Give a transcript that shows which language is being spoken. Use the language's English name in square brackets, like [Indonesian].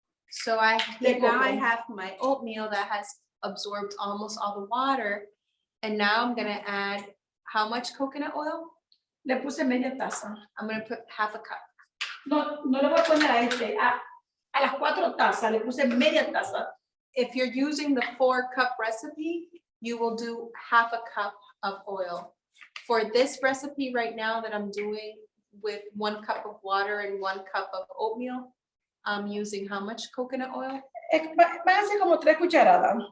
[English] So now I have my oatmeal that has absorbed almost all the water. And now I'm gonna add how much coconut oil? [Spanish] Le puse media taza. [English] I'm gonna put half a cup. [Spanish] No le voy a poner a las 4 tazas, le puse media taza. [English] If you're using the 4-cup recipe, you will do half a cup of oil. For this recipe right now that I'm doing with 1 cup of water and 1 cup of oatmeal, I'm using how much coconut oil? [Spanish] Van a ser como 3 cucharadas.